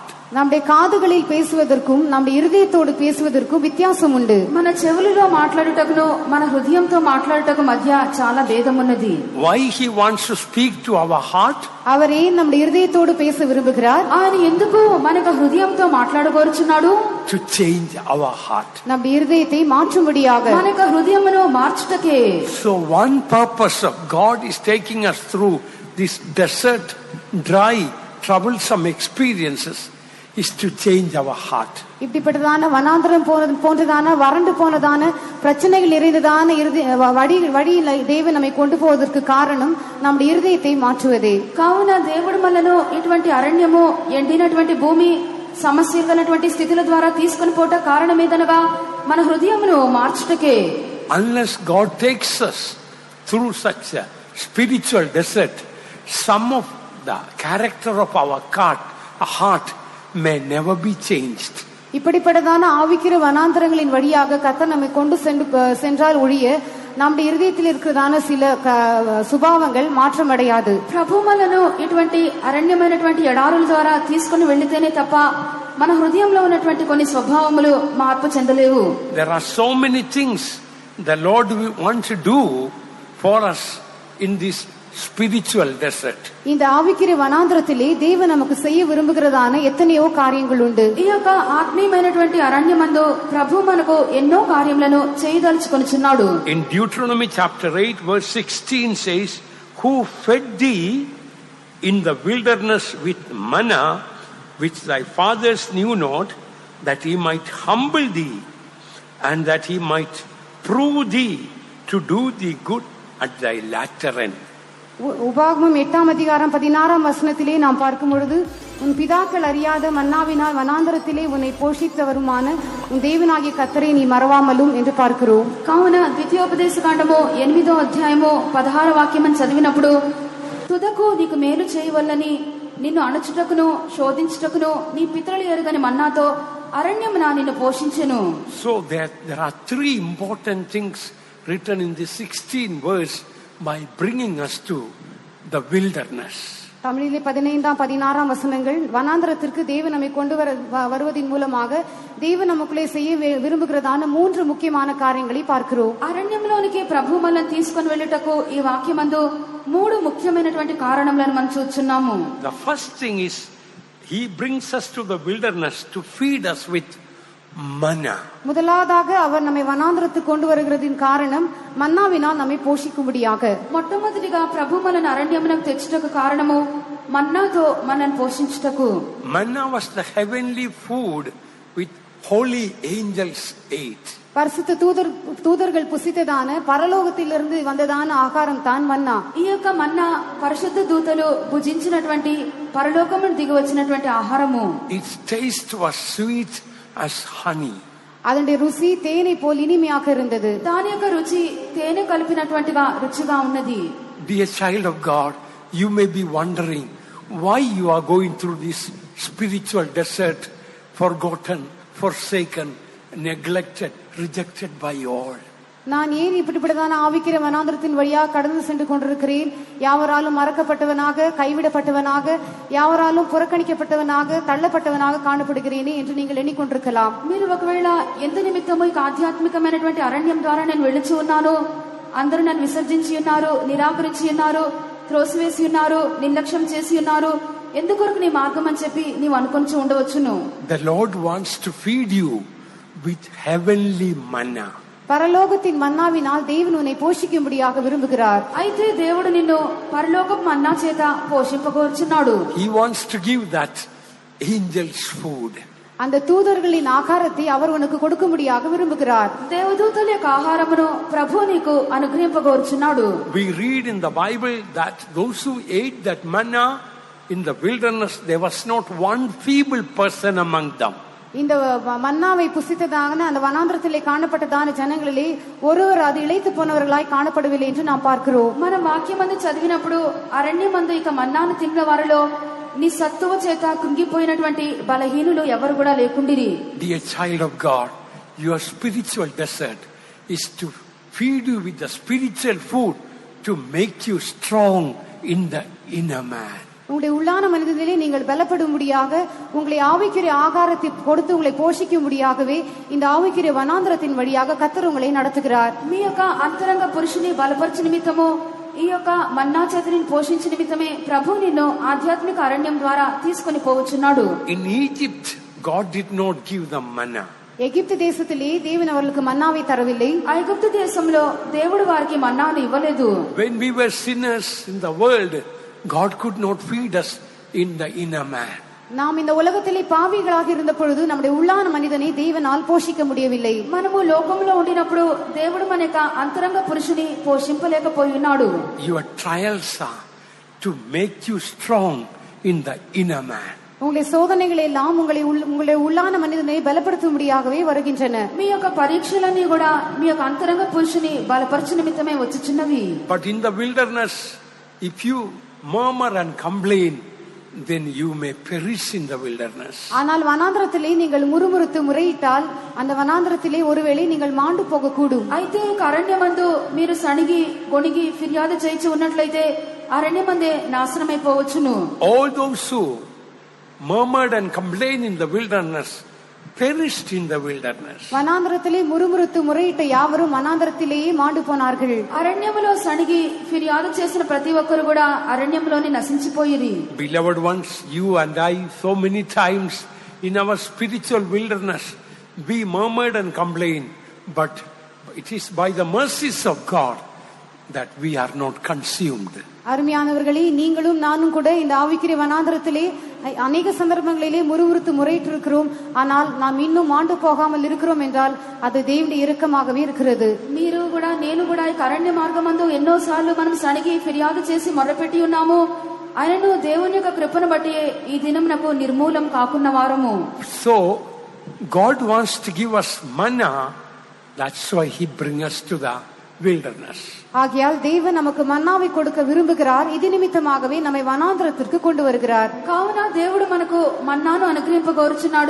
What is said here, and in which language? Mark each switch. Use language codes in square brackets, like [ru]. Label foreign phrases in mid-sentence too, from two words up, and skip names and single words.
[ta] நம்முடைய காதுகளில் பேசுவதற்கும் நம்முடைய இருதயத்தோடு பேசுவதற்கும் வித்தியாசம் உண்டு. [te] మన చెవులలో మాట్లాడుటకును మన హృదయంతో మాట్లాడుటకు మధ్య చాలా భేదం ఉన్నది. [en] Why he wants to speak to our heart? [ta] அவர் ஏன் நம்முடைய இருதயத்தோடு பேச விரும்புகிறார்? [te] ఆయన ఎందుకు మనకు హృదయంతో మాట్లాడగోరుచున్నాడు? [en] To change our heart. [ta] நம்முடைய இருதயத்தை மாற்றும்படியாக. [te] మనకు హృదయమును మార్చుటకే. [en] So one purpose of God is taking us through this desert, dry, troublesome experiences is to change our heart. [ta] இப்படிப்பட்டதான வனாந்தரம் போன்றதான வறண்டு போனதான பிரச்சனைகள் நிறைந்ததான வழியில் தேவன் நம்மை கொண்டு போவதற்கு காரணம் நம்முடைய இருதயத்தை மாற்றுவதே. [te] కావున దేవుడు మనను ఇటువంటి అరణ్యము ఎండినటువంటి భూమి సమస్యలు కలిగినటువంటి స్థితుల ద్వారా తీసుకొని పోట కారణం ఏదనగా మన హృదయమును మార్చుటకే. [en] Unless God takes us through such a spiritual desert, some of the character of our heart may never be changed. [ta] இப்படிப்பட்டதான ஆவிக்கிற வனாந்தரங்களின் வழியாக கர்த்தர் நம்மை கொண்டு சென்றால் ஒழிய நம்முடைய இருதயத்தில் இருக்கிறதான சில சுபாவங்கள் மாற்றமடையாது. [te] ప్రభు మనను ఇటువంటి అరణ్యమైనటువంటి ఎడారుల ద్వారా తీసుకొని వెళ్లితేనే తప్ప మన హృదయంలో ఉన్నటువంటి కొన్ని స్వభావములు మార్పు చెందలేవు. [en] There are so many things the Lord wants to do for us in this spiritual desert. [ta] இந்த ஆவிக்கிற வனாந்தரத்திலே தேவன் நமக்கு செய்ய விரும்புகிறதான எத்தனையோ காரியங்கள் உண்டு. [te] ఈ యొక్క ఆత్మీయమైనటువంటి అరణ్యమందు ప్రభు మనకు ఎన్నో కార్యములను చేయదలుచుకొనుచున్నాడు. [en] In Deuteronomy chapter 8 verse 16 says, who fed thee in the wilderness with manna which thy fathers knew not, that he might humble thee and that he might prove thee to do thee good at thy latter end. [ta] உபாகமம் 8ஆம் அதிகாரம் 16ஆம் வசனத்திலே நாம் பார்க்கும் பொழுது உன் பிதாக்கள் அறியாத மன்னாவினால் வனாந்தரத்திலே உன்னை போஷித்தவருமான உன் தேவனாகிய கர்த்தரை நீ மறவாமலும் என்று பார்க்கிறோம். [te] కావున ద్వితీయోపదేశ కాండము 8వ అధ్యాయము 16వ వాక్యమని చదివినప్పుడు తుదకు నీకు మేలు చేయవల్లని నిన్ను అణచుటకును శోధించుటకును నీ పితరులు ఎరుగని మన్నాతో అరణ్యమున నిన్ను పోషించెను. [en] So there are three important things written in the 16th verse by bringing us to the wilderness. [ta] தமிழிலே 15ஆம் 16ஆம் வசனங்கள் வனாந்தரத்திற்கு தேவன் நம்மை கொண்டு வருவதின் மூலமாக தேவன் நமக்குள்ளே செய்ய விரும்புகிறதான மூன்று முக்கியமான காரியங்களை பார்க்கிறோம். [te] అరణ్యంలోనికి ప్రభు మనల్ని తీసుకొని వెళ్ళుటకు ఈ వాక్యమందు మూడు ముఖ్యమైనటువంటి కారణములను మనం చూస్తున్నాము. [en] The first thing is he brings us to the wilderness to feed us with manna. [ta] முதலாவதாக அவர் நம்மை வனாந்தரத்துக்கு கொண்டு வருகிறதின் காரணம் மன்னாவினால் நம்மை போஷிக்கும்படியாக. [te] మొట్టమొదటిగా ప్రభు మనల్ని అరణ్యమునకు తెచ్చుటకు కారణము మన్నాతో మనల్ని పోషించుటకు. [en] Manna was the heavenly food with holy angels ate. [ta] பரிசுத்த தூதர்கள் புசித்ததான பரலோகத்திலிருந்து வந்ததான ఆహారం தான் మన్నా. [te] ఈ యొక్క మన్నా పరిశుద్ధ దూతలు భుజించినటువంటి పరలోకం నుండి దిగి వచ్చినటువంటి ఆహారము. [en] Its taste was sweet as honey. [ta] அதனுடைய ருசி தேனை போல் இனிமையாக இருந்தது. [te] దాని యొక్క రుచి తేనె కలిపినటువంటిగా రుచిగా ఉన్నది. [en] Dear child of God, you may be wondering why you are going through this spiritual desert, forgotten, forsaken, neglected, rejected by all. [ta] நான் ஏன் இப்படிப்பட்டதான ஆவிக்கிற வனாந்திரத்தின் வழியாக கடந்து சென்று கொண்டிருக்கிறேன்? யாவராலும் மறக்கப்பட்டவனாக, கைவிடப்பட்டவனாக, யாவராலும் புறக்கணிக்கப்பட்டவனாக, தள்ளப்பட்டவனாக காணப்படுகிறேனே என்று நீங்கள் ఎన్నికొంటురకలాం. [te] మీరు ఒకవేళ ఎందు నిమిత్తము ఈ ఆధ్యాత్మికమైనటువంటి అరణ్యం ద్వారా నేను వెళ్ళిచి ఉన్నాను, అందరూ నన్ను విసర్జించి ఉన్నారు, నిరాకరించి ఉన్నారు, త్రోసివేసి ఉన్నారు, నిర్లక్ష్యం చేసి ఉన్నారు, ఎందుకొరకు నీ మార్గం అని చెప్పి నీవు అనుకొని ఉండవచ్చును. [en] The Lord wants to feed you with heavenly manna. [ta] பரலோகத்தின் மன்னாவினால் தேவன் உன்னை போஷிக்கும்படியாக விரும்புகிறார். [te] అయితే దేవుడు నిన్ను పరలోకపు మన్నా చేత పోషింపగోరుచున్నాడు. [en] He wants to give that angels food. [ta] அந்த தூதர்களின் ஆகாரத்தை அவர் உனக்கு கொடுக்கும்படியாக விரும்புகிறார். [te] దేవదూతల యొక్క ఆహారమును ప్రభువు నీకు అనుగ్రహింపగోరుచున్నాడు. [en] We read in the Bible that those who ate that manna in the wilderness, there was not one feeble person among them. [ta] இந்த மன்னாவை புசித்ததான அந்த வனாந்திரத்திலே காணப்பட்டதான ஜனங்களிலே ஒருவர் அது இளைத்து போனவர்களாய் காணப்படவில்லை என்று நாம் பார்க்கிறோம். [te] మనం వాక్యమందు చదివినప్పుడు అరణ్యమందు ఇక మన్నాను తిన్న వారిలో నీ సత్తువ చేత కృంగిపోయినటువంటి బలహీనులు ఎవరు కూడా లేకుండిరి. [en] Dear child of God, your spiritual desert is to feed you with the spiritual food to make you strong in the inner man. [ta] உங்களுடைய உள்ளான மனிதனிலே நீங்கள் பலப்படும்படியாக உங்களை ஆவிக்குரிய ஆகாரத்தை கொடுத்து உங்களை போஷிக்கும்படியாகவே இந்த ஆவிக்குரிய வனாந்திரத்தின் வழியாக கர்த்தர் உங்களை நடத்துகிறார். [te] మీ యొక్క అంతరంగ పురుషుని బలపరచు నిమిత్తము ఈ యొక్క మన్నా చేతిని పోషించు నిమిత్తమే ప్రభు నిన్ను ఆధ్యాత్మిక అరణ్యం ద్వారా తీసుకొని పోవచ్చున్నాడు. [en] In Egypt, God did not give them manna. [ta] எகிப்து தேசத்திலே தேவன் அவர்களுக்கு மன்னாவை தரவில்லை. [te] ఐగుప్తు దేశంలో దేవుడు వారికి మన్నాను ఇవ్వలేదు. [en] When we were sinners in the world, God could not feed us in the inner man. [ta] நாம் இந்த உலகத்திலே பாவிகளாக இருந்த பொழுது நம்முடைய உள்ளான மனிதனை தேவனால் போஷிக்க முடியவில்லை. [te] మనము లోకంలో ఉండినప్పుడు దేవుడు మన యొక్క అంతరంగ పురుషుని పోషింపలేకపోయి ఉన్నాడు. [en] Your trials are to make you strong in the inner man. [ta] உங்களுடைய சோதனைகள் எல்லாம் உங்களுடைய உள்ளான மனிதனை பலப்படுத்தும்படியாகவே வருகின்றன. [te] మీ యొక్క పరీక్షలన్నీ కూడా మీ యొక్క అంతరంగ పురుషుని బలపరచు నిమిత్తమే వచ్చుచున్నవి. [en] But in the wilderness, if you murmur and complain, then you may perish in the wilderness. [ta] ஆனால் வனாந்திரத்திலே நீங்கள் முறுமுறுத்து முறையிட்டால் அந்த வனாந்திரத்திலே ஒருவேளை நீங்கள் மாண்டு போகக்கூடும். [te] అయితే అరణ్యమందు మీరు సణిగి గొణిగి ఫిర్యాదు చేయించి ఉన్నట్లయితే అరణ్యమందే నాశనమైపోవచ్చును. [en] All those who murmured and complained in the wilderness perished in the wilderness. [ta] வனாந்திரத்திலே முறுமுறுத்து முறையிட்ட யாவரும் வனாந்திரத்திலேயே மாண்டு போனார்கள். [te] అరణ్యములో సణిగి ఫిర్యాదు చేసిన ప్రతి ఒక్కరు కూడా అరణ్యంలోనే నశించిపోయిరి. [en] Beloved ones, you and I, so many times in our spiritual wilderness, we murmured and complained, but it is by the mercies of God that we are not consumed. [ta] அருமையானவர்களே, நீங்களும் நானும் கூட இந்த ஆவிக்குரிய வனாந்திரத்திலே அநேக சந்தர்ப்பங்களிலே முறுமுறுத்து முறையிட்டு இருக்கிறோம். ஆனால் நாம் இன்னும் மாண்டு போகாமல் இருக்கிறோம் என்றால் அது தேவனுடைய இரக்கமாகவே இருக்கிறது. [te] మీరు కూడా నేను కూడా ఈ అరణ్య మార్గమందు ఎన్నో సార్లు మనం సణిగి ఫిర్యాదు చేసి మొరపెట్టి ఉన్నాము. ఆయనను దేవుని యొక్క కృపను బట్టి ఈ దినం నాకు నిర్మూలం కాకున్న వారము. [en] So God wants to give us manna. That's why He brings us to the wilderness. [ta] ஆகையால் தேவன் நமக்கு மன்னாவை கொடுக்க விரும்புகிறார். இது நிமித்தமாகவே நம்மை வனாந்திரத்திற்கு கொண்டு வருகிறார். [te] కావున దేవుడు మనకు మన్నాను అనుగ్రహింపగోరుచున్నాడు.